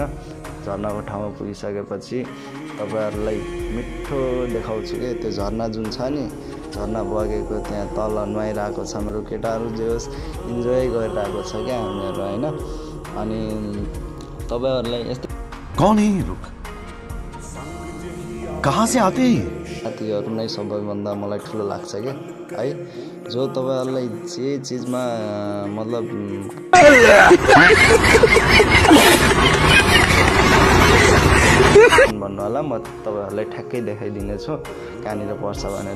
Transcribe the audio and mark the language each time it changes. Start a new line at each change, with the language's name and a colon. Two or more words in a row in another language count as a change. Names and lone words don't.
Nepali: झरनाको ठाउँमा पुगिसकेपछि तपाईहरुलाई मिठो देखाउँछु के त्यो झरना जुन छ नि, झरना बगेको त्यहाँ तल नुहाइरहेको छ हाम्रो केटाहरू, जे होस् इन्जोय गरिरहेको छ क्या हामीहरू हैन। अनि तपाईहरुलाई यस्तो
Hindi: कौन है ये लोग, कहाँ से आते हैं?
Nepali: साथीहरू नै सबैभन्दा मलाई ठुलो लाग्छ के है। जो तपाईहरुलाई जे चिजमा मतलब भन्नु होला, म तपाईहरुलाई ठ्याक्कै देखाइदिनेछु कहाँनिर पर्छ भनेर।